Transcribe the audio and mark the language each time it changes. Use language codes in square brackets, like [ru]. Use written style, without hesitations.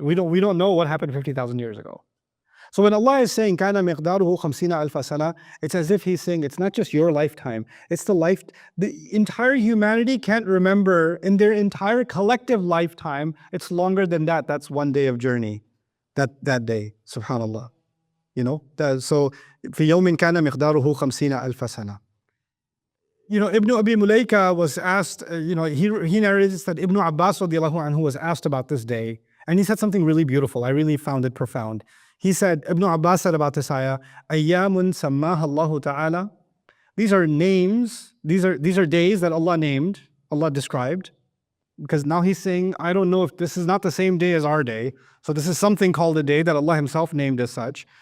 [en] We don't know what happened 50,000 years ago. So when Allah is saying, كَانَ مِقْدَارُهُ 50 أَلْفَ سَنَةٍ, it's as if He's saying, it's not just your lifetime, it's the entire humanity can't remember in their entire collective lifetime. It's longer than that. That's one day of journey, that day, subhanallah. [ar] So في يوم كان مقداره 50 ألف سنة. [en] Ibn Abi Mulaika was asked, he narrates that Ibn Abbas radiallahu anhu was asked about this day, and he said something really beautiful. I really found it profound. He said, Ibn Abbas said about this ayah, أَيَّامٌ سَمَّاهَا اللَّهُ تَعَالَى. These are names, these are days that Allah named, Allah described, because now He's saying, I don't know if this is not the same day as our day, so this is something called a day that Allah Himself named as such.